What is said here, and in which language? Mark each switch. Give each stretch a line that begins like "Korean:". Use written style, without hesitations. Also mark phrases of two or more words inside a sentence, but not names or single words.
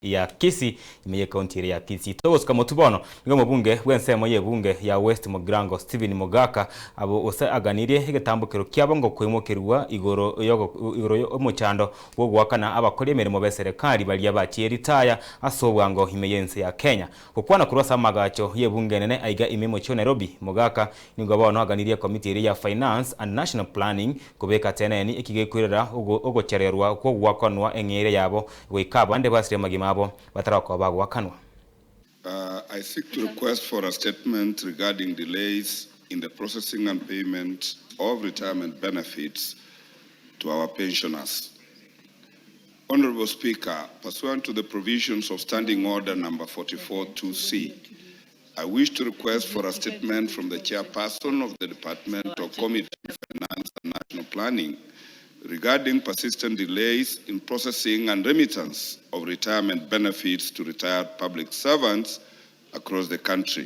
Gusii: ya Kisii imeye kaunti ya Kisii. Togos kama tubono ngo mubunge wensemo ye bunge ya West Mogrango Stephen Mogaka abo ose aganirie igetambukiro kyabo ngo kwimukirwa igoro omuchando wo gwakana abakori Emeremo be serikali bali Bachire retire ase Obwango imeyense ya Kenya kukwana kurosa magacho ye bunge nene aiga imemo cho Nairobi. Mogaka ningo bono aganirie committee ya
English: finance and national planning
Gusii: kubeka teneni ikigekwirira ogochererwa ko Goakanwa engere yabo wikaba ande basire magima
English: I seek to request for a statement regarding delays in the processing and payment of retirement benefits to our pensioners. Honorable Speaker, pursuant to the provisions of Standing Order number 44-2C, I wish to request for a statement from the chairperson of the Department of Committee on Finance and National Planning regarding persistent delays in processing and remittance of retirement benefits to retired public servants across the country.